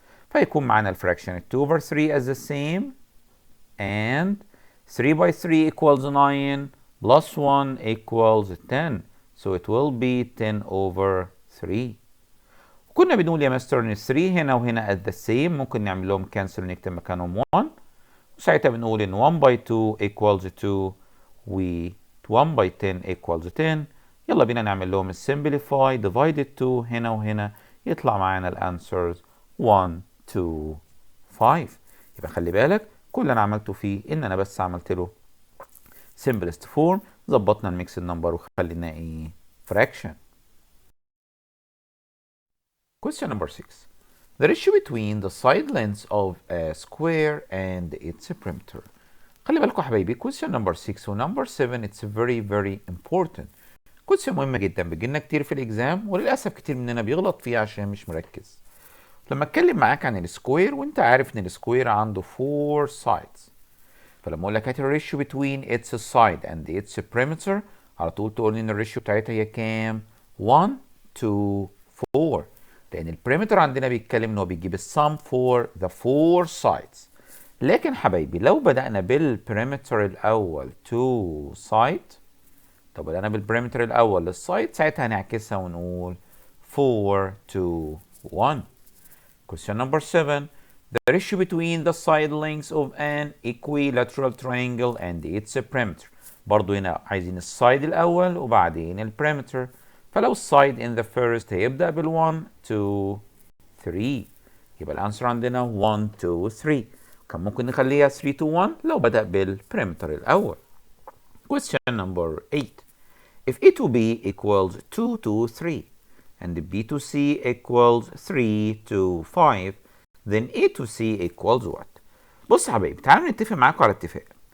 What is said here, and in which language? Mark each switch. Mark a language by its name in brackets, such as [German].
[Arabic] فيكون معانا الفراكشن [English] 2 over 3 as the same and 3 by 3 equals 9 plus 1 equals 10, so it will be 10 over 3. [Arabic] كنا بنقول يا مستر ان 3 هنا وهنا at the same، ممكن نعمل لهم cancel ونكتب مكانهم 1، وساعتها بنقول ان [English] 1 by 2 equals 2 [Arabic] و [English] 1 by 10 equals 10. [Arabic] يلا بينا نعمل لهم simplify divided 2 هنا وهنا، يطلع معانا الانسرز 1 2 5. يبقى خلي بالك كل اللي انا عملته فيه ان انا بس عملت له simplest form، ظبطنا الميكس نمبر وخليناه ايه fraction. [English] Question number 6. The ratio between the side lengths of a square and its perimeter. [Arabic] خلي بالكم حبايبي question number 6 و number 7 [English] it's very very important. [Arabic] question مهمة جدا بتجيلنا كتير في الاكزام وللأسف كتير مننا بيغلط فيها عشان مش مركز. لما اتكلم معاك عن السكوير وانت عارف ان السكوير عنده 4 sides، فلما اقول لك هات الريشيو [English] between its side and its perimeter [Arabic] على طول تقول لي ان الريشيو بتاعتها هي كام؟ 1 to 4، لان البريمتر عندنا بيتكلم ان هو بيجيب السم [English] for the 4 sides. [Arabic] لكن حبايبي لو بدأنا بالبريمتر الاول to side، طب بدأنا بالبريمتر الاول للسايد ساعتها هنعكسها ونقول 4 to 1. [English] Question number 7. The ratio between the side lengths of an equilateral triangle and its perimeter. [Arabic] برضو هنا عايزين السايد الأول وبعدين البريمتر. فلو السايد [English] in the first [Arabic] هيبدأ بال 1 2 3، يبقى الأنسر عندنا 1 2 3. كان ممكن نخليها 3 to 1 لو بدأ بالبريمتر الأول. [English] Question number 8. If A to B equals 2 to 3 and B to C equals 3 to 5, then A to C equals what؟ [Arabic] بص يا حبايبي تعالوا نتفق معاكم على اتفاق.